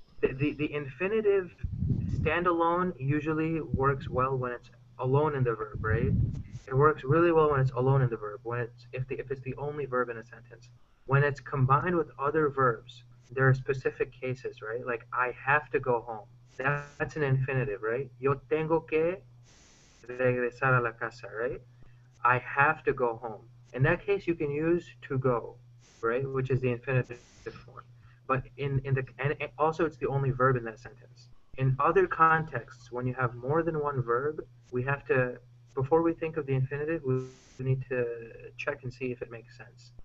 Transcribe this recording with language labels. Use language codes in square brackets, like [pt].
[en] The infinitive standalone usually works well when it's alone in the verb, right? It works really well when it's alone in the verb, when it's if it's the only verb in a sentence. When it's combined with other verbs, there are specific cases, right? Like I have to go home. That's an infinitive, right? [es] Yo tengo que regresar a la casa, [en] right? I have to go home. In that case, you can use to go, right, which is the infinitive form. But and also it's the only verb in that sentence. In other contexts, when you have more than one verb, we have to before we think of the infinitive, we need to check and see if it makes sense.